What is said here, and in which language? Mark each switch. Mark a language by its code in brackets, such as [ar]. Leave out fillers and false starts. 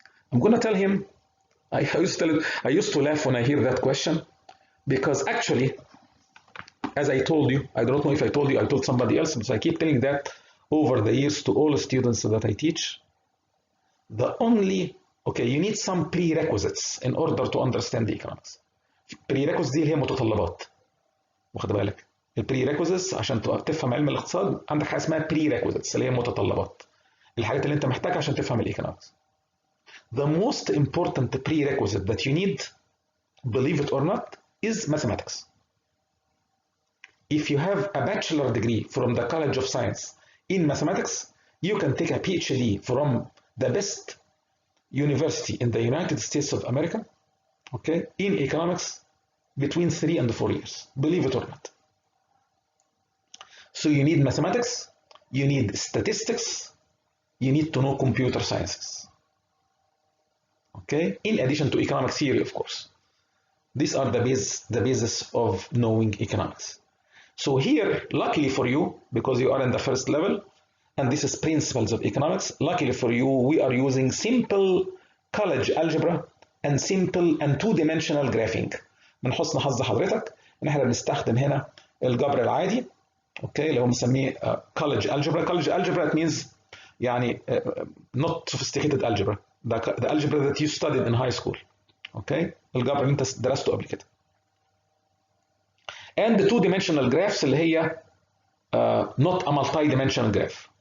[en] I'm gonna tell him, I used to laugh when I hear that question, because actually, as I told you, I don't know if I told you, I told somebody else, but I keep telling that over the years to all the students that I teach. You need some prerequisites in order to understand the economics. [ar] Prerequisites دي اللي هي متطلبات. واخد بالك؟ البريريكوزيتس عشان تفهم علم الاقتصاد عندك حاجه اسمها prerequisites اللي هي متطلبات. الحاجات اللي انت محتاجها عشان تفهم الايكونومكس. [en] The most important prerequisite that you need, believe it or not, is mathematics. If you have a bachelor degree from the College of Science in mathematics, You can take a PhD from the best university in the United States of America, okay, in economics between 3 and 4 years, believe it or not. So you need mathematics, you need statistics, you need to know computer sciences, okay, in addition to economic theory, of course. These are the basis of knowing economics. So here, luckily for you, because you are in the first level, and this is principles of economics, luckily for you, we are using simple college algebra and simple and two-dimensional graphing. [ar] من حسن حظ حضرتك ان احنا بنستخدم هنا الجبر العادي، اوكي، اللي هو بنسميه college algebra. [en] College algebra it means يعني not sophisticated algebra, the algebra that you studied in high school, [ar] اوكي، الجبر اللي انت درسته قبل كده. [en] And the two-dimensional graphs [ar] اللي هي [en] not a multi-dimensional graph.